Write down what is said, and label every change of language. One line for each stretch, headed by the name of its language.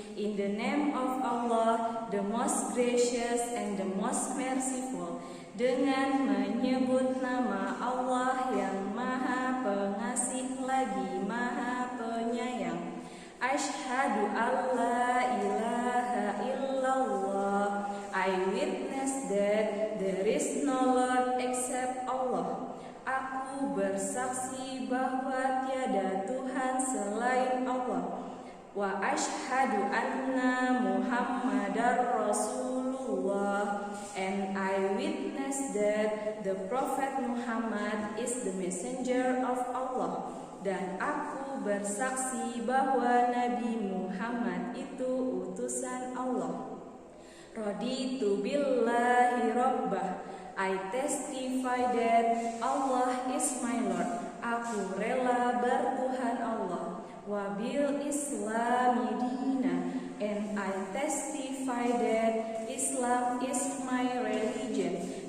English: In the name of Allah, the most gracious and the most merciful.
Indonesian: Dengan menyebut nama Allah yang Maha Pengasih lagi Maha Penyayang.
Arabic: Asyhadu alla ilaha illallah.
English: I witness that there is no Lord except Allah.
Indonesian: Aku bersaksi bahwa tiada Tuhan selain Allah.
Arabic: Wa asyhadu anna Muhammadar Rasulullah.
English: And I witness that the Prophet Muhammad is the messenger of Allah.
Indonesian: Dan aku bersaksi bahwa Nabi Muhammad itu utusan Allah.
Arabic: Raditu billahi rabbah.
English: I testify that Allah is my Lord.
Indonesian: Aku rela bertuhan Allah.
Arabic: Wabil Islami dina.
English: And I testify that Islam is my religion.